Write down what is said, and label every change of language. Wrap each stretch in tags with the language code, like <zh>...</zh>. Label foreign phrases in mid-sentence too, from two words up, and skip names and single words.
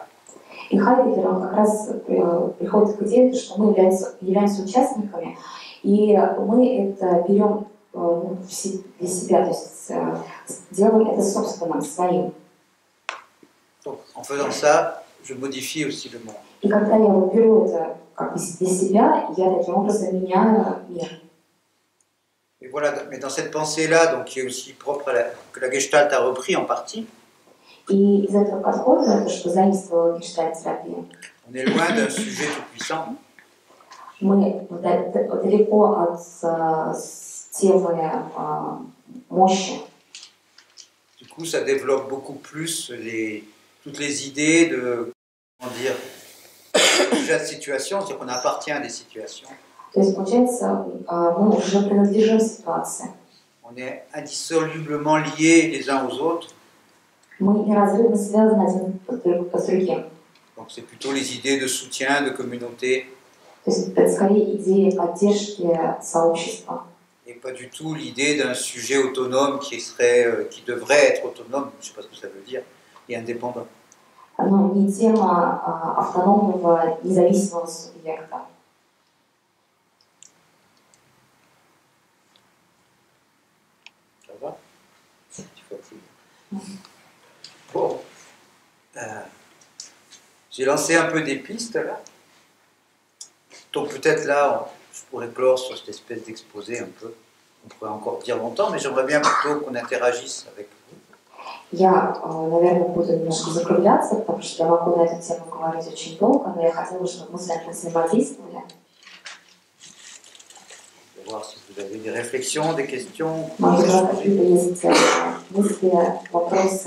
<ru>И Хайдеггер, он как раз приходит к идее, что мы являемся участниками, и мы это берем для себя, то есть делаем это собственным, своим.</ru> <fr>Donc, en faisant ça, je modifie aussi le monde.</fr> <ru>И когда я вот беру это как бы для себя, я таким образом меняю мир.</ru> <fr>Et voilà, mais dans cette pensée-là, donc, qui est aussi propre que la Gestalt a repris en partie,</fr> <ru>И из этого подхода, это что заимствовала гештальт-терапия,</ru> <fr>on est loin d'un sujet tout-puissant.</fr> <ru>мы далеко от темы мощи.</ru> <fr>Du coup, ça développe beaucoup plus toutes les idées de, comment dire, déjà de situation, c'est-à-dire qu'on appartient à des situations.</fr> <ru>То есть, получается, мы уже принадлежим ситуации.</ru> <fr>On est indissolublement liés les uns aux autres.</fr> <ru>Мы неразрывно связаны один с другим.</ru> <fr>Donc c'est plutôt les idées de soutien, de communauté.</fr> <ru>То есть это скорее идея поддержки сообщества.</ru> <fr>Et pas du tout l'idée d'un sujet autonome qui devrait être autonome, je ne sais pas ce que ça veut dire, et indépendant.</fr> <ru>Но не тема автономного, независимого субъекта.</ru> <fr>Ça va? Je suis fatigué. Bon. J'ai lancé un peu des pistes là. Donc peut-être là, je pourrais clore sur cette espèce d'exposé un peu. On pourrait encore dire longtemps, mais j'aimerais bien plutôt qu'on interagisse avec vous.</fr> <ru>Я, наверное, буду немножко закругляться, потому что я могу на эту тему говорить очень долго, но я хотела, чтобы мы с вами взаимодействовали.</ru> <fr>Je vais voir si vous avez des réflexions, des questions.</fr> <ru>Может быть, какие-то есть мысли, вопросы.</ru>